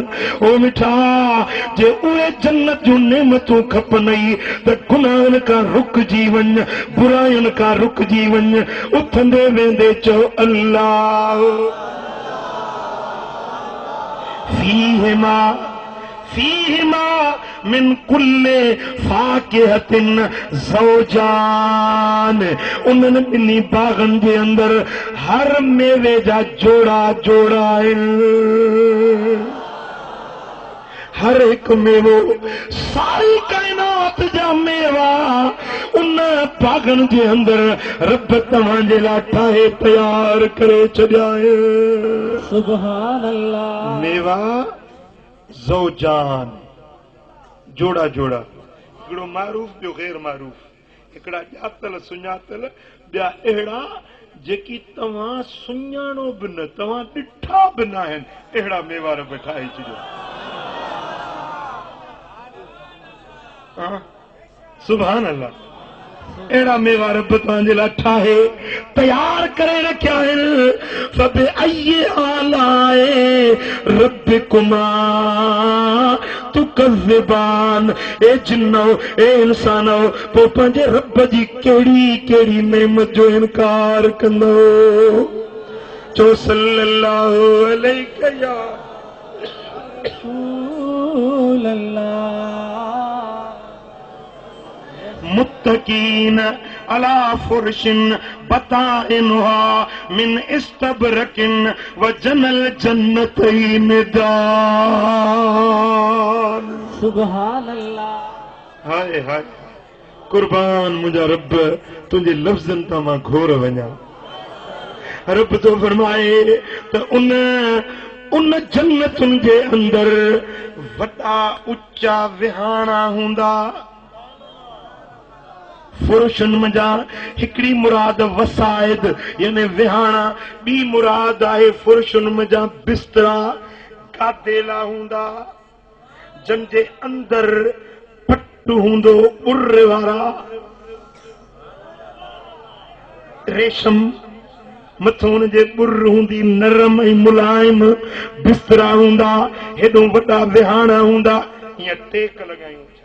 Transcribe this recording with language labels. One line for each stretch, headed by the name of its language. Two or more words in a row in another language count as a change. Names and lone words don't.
Sindhi: ओ मिठा, जे उहे जन्नत जूं नेमतूं खपनई त गुनाहनि खां रुकजी वञ, बुराइयुनि खां रुकजी वञ, उथंदे वेंदे चओ अल्लाह।
Arabic: فيهما من كل فاكهة زوجان,
Sindhi: उन्हनि ॿिन्ही बागनि जे अंदर हर मेवे जा जोड़ा जोड़ा आहिनि। हर हिकु मेवो सारी काइनात जन्नत जा मेवा उन बागन जे अंदर रब तव्हांजे लाइ ठाहे तयार करे छॾियाए।
Arabic: سبحان الله.
Sindhi: मेवा ज़ौजान जोड़ा जोड़ा, हिकिड़ो मारूफ ॿियो गैर मारूफ, हिकिड़ा ॼातल सुञातल ॿिया अहिड़ा जेकी तव्हां सुञाणो बि न तव्हां ॾिठा बि न आहिनि, अहिड़ा मेवा रब ठाहे छॾियो।
Arabic: سبحان الله.
Sindhi: अहिड़ा मेवा रब तव्हांजे लाइ ठाहे तयार करे रखिया आहिनि।
Arabic: فبأي آلاء ربكما تكذبان.
Sindhi: ए जिन्नो ए इंसानो पोइ पंहिंजे रब जी कहिड़ी कहिड़ी नेमत जो इनकार कंदो।
Arabic: चो صلى الله عليه يا رسول الله. متكئين على فرش بطائنها من إستبرق وجنى الجنتين دان. سبحان الله.
Sindhi: हाय हाय कुर्बान मुंहिंजा रब तुंहिंजे लफ़्ज़नि तां मां घोर वञा। रब तो फरमाए त उन जन्नतुनि जे अंदर वॾा उचा विहाणा हूंदा। फुरुशन मजा हिकड़ी मुराद वसाइद यानी विहाणा, ॿी मुराद आहे फुरुशन मजा बिस्तरा गादेला हूंदा जन जे अंदर पट्टू हूंदो उर वारा रेशम, मथों हुन जे बुर हूंदी नरम ऐं मुलायम बिस्तरा हूंदा, हेॾो वॾा विहाणा हूंदा, हीअं टेक लॻायूं।